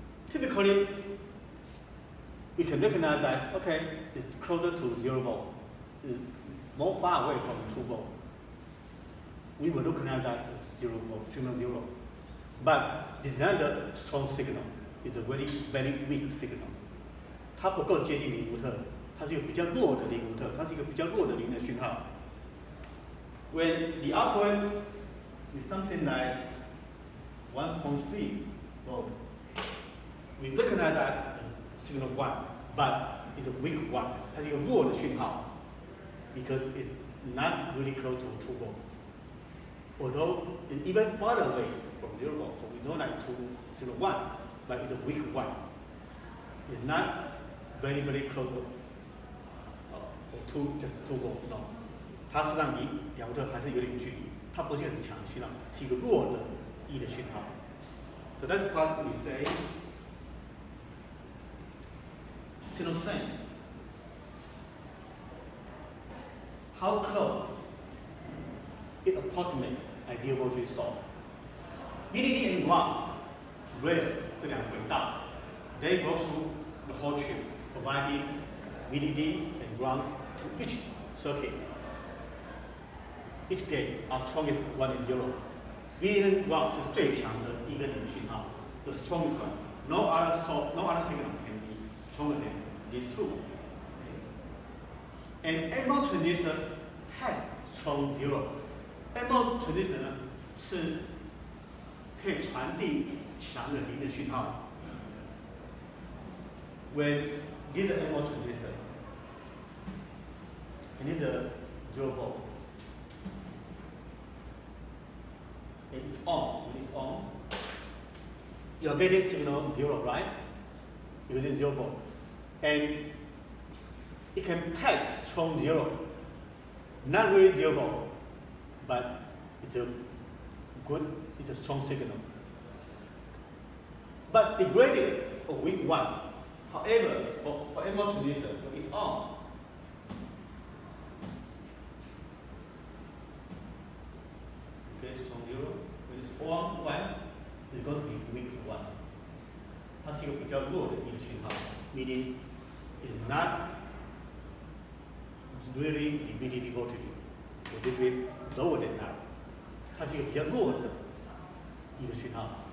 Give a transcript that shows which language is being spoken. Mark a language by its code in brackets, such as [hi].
[en] Typically, we can recognize that, okay, it's closer to 0 volt, it's more far away from 2 volt. We will recognize that it's 0 volt, signal 0. But it's not a strong signal, it's a very, very weak signal. [zh] 它不够接近0伏特，它是一个比较弱的0伏特，它是一个比较弱的零的讯号。 [en] When the output is something like 1.3 volt, we recognize that as signal 1, but it's a weak one. [zh] 它是一个弱的讯号 [en] because it's not really close to 2 volt. Although it's even farther away from 0 volt, so we know that to signal 1, but it's a weak one. It's not very, very close to just 2 volt, no. [zh] 它实际上离2伏特还是有点距离，它不是很强的讯号，是一个弱的1的讯号。 [en] So that's what we say signal strength. How close it approximates ideal voltage source. VDD and ground, rail [zh] 这两个轨道 [en] they go through the whole trip, providing VDD and ground to each circuit. Each gate are strongest 1 and 0. VDD and ground [zh] 就是最强的1跟0的讯号 [en] the strongest one. No other signal can be stronger than these two. And MOS transistor has strong 0. [zh] MOS transistor 呢是可以传递强的0的讯号。 [en] When this is a MOS transistor, and this is a 0 volt. And it's on. When it's on, you're getting signal 0, right? You're getting 0 volt. And it can pack strong 0. Not really 0 volt, but it's a strong signal. But degraded or weak 1. However, for MO transistor, it's on. Okay, strong 0. When it's on 1, it's going to be weak 1. [zh] 它是一个比较弱的一个讯号 [en] ，meaning it's not really the VDD voltage, a little bit lower than that. [zh] 它是一个比较弱的一个讯号。